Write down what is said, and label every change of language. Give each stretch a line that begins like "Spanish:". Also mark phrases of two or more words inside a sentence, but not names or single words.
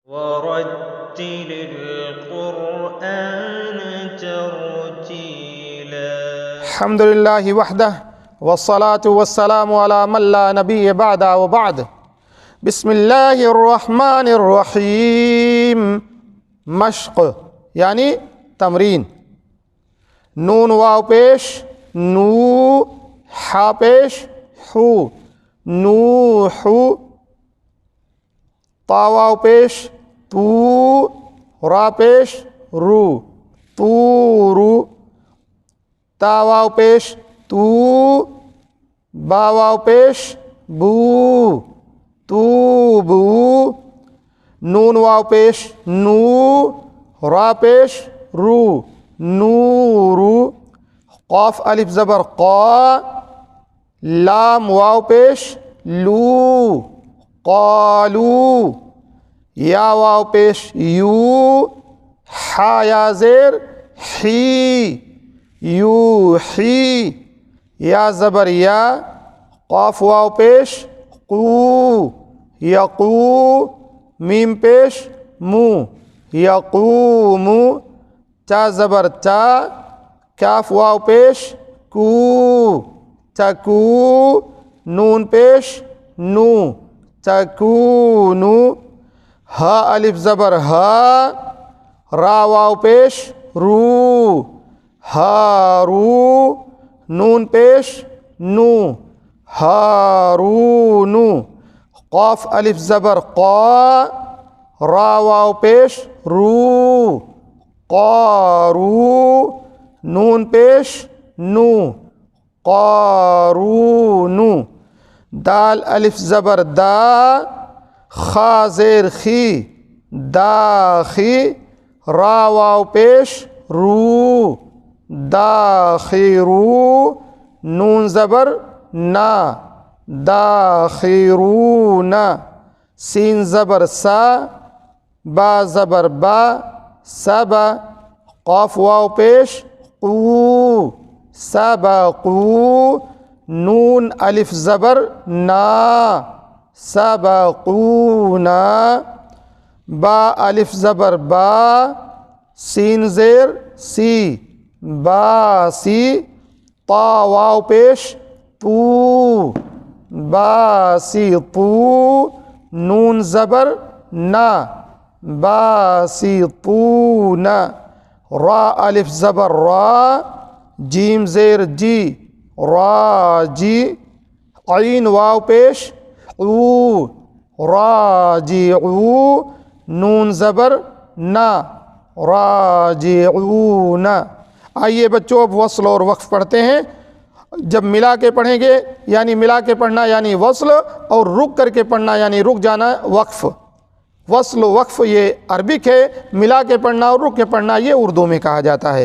Arabic: ورتل القرآن ترتيلا. الحمد للہ وحدہ والصلاة والسلام علی من لا نبی بعد وبعد. بسم اللہ الرحمن الرحیم.
Urdu: مشق یعنی تمرین. نون واو پیش نو، ہا پیش ہو، نوح. تا واو پیش تو، را پیش رو، تورو. تا واو پیش تو، با واو پیش بو، توبو. نون واو پیش نو، را پیش رو، نورو. قاف الف زبر قا، لام واو پیش لو، قالو. یا واو پیش یو، ہا یا زیر حی، یوحی. یا زبر یا، قاف واو پیش قو، یقو. میم پیش مو، یقومو. تا زبر تا، کاف واو پیش کو، تکو. نون پیش نو، تکونو. ہا الف زبر ہا، را واو پیش رو، ہارو. نون پیش نو، ہارونو. قاف الف زبر قا، را واو پیش رو، قارو. نون پیش نو، قارونو. دال الف زبر دا، خا زیر خی، داخی. را واو پیش رو، داخرو. نون زبر نا، داخرون. سین زبر سا، با زبر با، سبا. قاف واو پیش قو، سبقو. نون الف زبر نا، سبقونا. با الف زبر با، سین زیر سی، باسی. طا واو پیش تو، باسی تو. نون زبر نا، باسی تو نا. را الف زبر را، جیم زیر جی، راجی. عین واو پیش او، راجعو. نون زبر نا، راجعون. آئیے بچوں اب وصل اور وقف پڑھتے ہیں. جب ملا کے پڑھیں گے یعنی ملا کے پڑھنا یعنی وصل، اور رک کر کے پڑھنا یعنی رک جانا وقف. وصل و وقف یہ عربک ہے، ملا کے پڑھنا اور رک کے پڑھنا یہ اردو میں کہا جاتا ہے.